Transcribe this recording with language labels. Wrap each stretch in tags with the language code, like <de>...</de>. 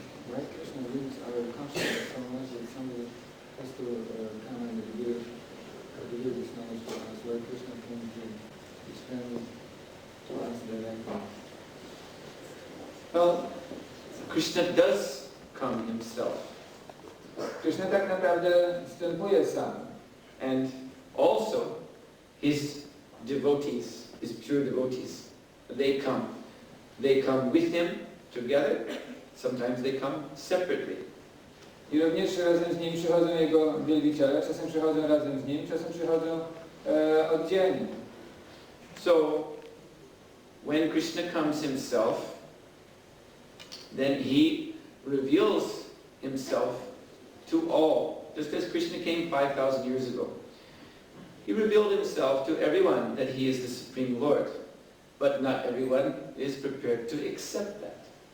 <en>Why Krishna leads our consciousness so much that somebody has to come and reveal this knowledge to us? Why Krishna came to explain to us directly? Well, Krishna does come himself.</en> <pl>Krishna tak naprawdę wstępuje sam.</pl> <en>And also his devotees, his pure devotees, they come with him together. Sometimes they come separately.</en> <pl>I również razem z nim przychodzą jego wielbiciele, czasem przychodzą razem z nim, czasem przychodzą oddzielnie.</pl> <en>So when Krishna comes himself, then he reveals himself to all, just as Krishna came 5,000 years ago. He revealed himself to everyone that he is the Supreme Lord, but not everyone is prepared to accept that.</en>